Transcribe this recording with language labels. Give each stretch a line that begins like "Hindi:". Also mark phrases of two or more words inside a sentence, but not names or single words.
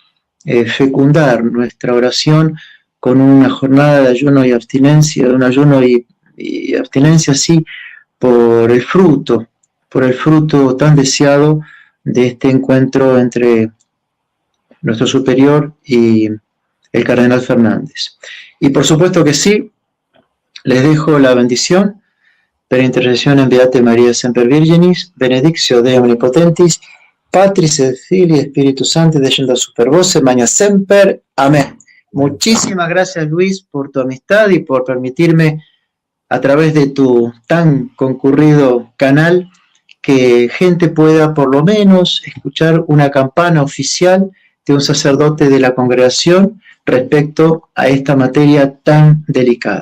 Spanish: fecundar nuestra oración con una jornada de ayuno y abstinencia, de un ayuno y abstinencia, sí, por el fruto tan deseado de este encuentro entre nuestro superior y el cardenal Fernández. Y por supuesto que sí, les dejo la bendición,
Latin: per intercessione Beate Maria Semper Virginis, benedictio Dei Omnipotentis, Patris et Filii et Spiritus Sancti, descendat super vos, magna semper.
Spanish: Amén. Muchísimas gracias, Luis, por tu amistad y por permitirme, a través de tu tan concurrido canal, que gente pueda por lo menos escuchar una campana oficial de un sacerdote de la congregación respecto a esta materia tan delicada.